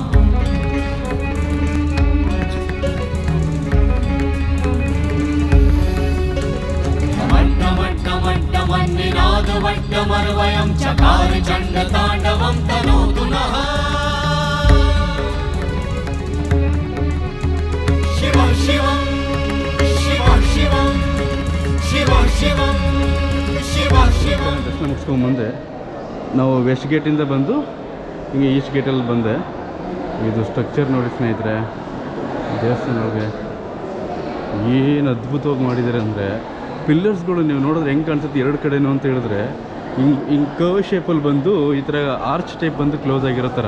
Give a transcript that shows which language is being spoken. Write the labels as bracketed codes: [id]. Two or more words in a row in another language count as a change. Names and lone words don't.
[sa] वट्टमर्वयं चकार चण्डताण्डवं तनोतु नः शिव शिवं शिव शिवं शिव शिवं शिव शिवं. [kn] ದರ್ಶನ ಮುಗಿಸ್ಕೊಂಡ್ಬಂದೆ. ನಾವು [en] west gateinda [kn] ಬಂದು ಹಿಂಗೆ [en] east gatealli [kn] ಬಂದೆ. ಇದು ಸ್ಟ್ರಕ್ಚರ್ ನೋಡಿ ಸ್ನೇಹಿತರೆ, ದೇವಸ್ಥಾನ ಒಳಗೆ ಏನು ಅದ್ಭುತವಾಗಿ ಮಾಡಿದ್ದಾರೆ ಅಂದರೆ, ಪಿಲ್ಲರ್ಸ್ಗಳು ನೀವು ನೋಡಿದ್ರೆ ಹೆಂಗೆ ಕಾಣಿಸುತ್ತೆ ಎರಡು ಕಡೆನೂ ಅಂತ ಹೇಳಿದ್ರೆ, ಹಿಂಗೆ [en] curve shapealli [kn] ಬಂದು ಈ ಥರ [en] arch type [kn] ಬಂದು ಕ್ಲೋಸ್ ಆಗಿರೋ ಥರ.